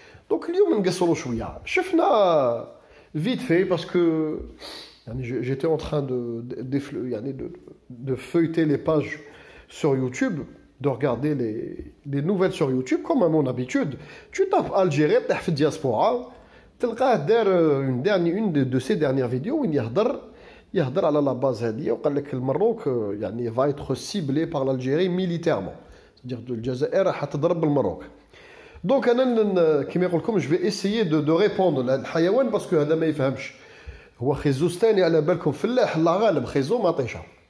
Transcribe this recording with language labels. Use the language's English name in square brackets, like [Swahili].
[French] Donc [Arabic] اليوم نقصروا شوية شفنا [French] vite fait parce que j'étais en train de feuilleter les pages sur YouTube, de regarder les nouvelles sur YouTube, comme à mon habitude. Tu tapes Algérie, tu tapes diaspora, tu as une de ses dernières vidéos où il y a à la base [Arabic] هذه وقال لك المروك [French] va être ciblé par l'Algérie militairement. C'est-à-dire que [Arabic] الجزائر حتضرب المروك. [French] Donc [Arabic] كما يقول لكم [French] je vais essayer de répondre [Arabic] للحيوان [French] parce que [Arabic] هذا ما يفهمش. هو خيزوستاني على بالكم فلاح الله غالب خيزو ما طيشه.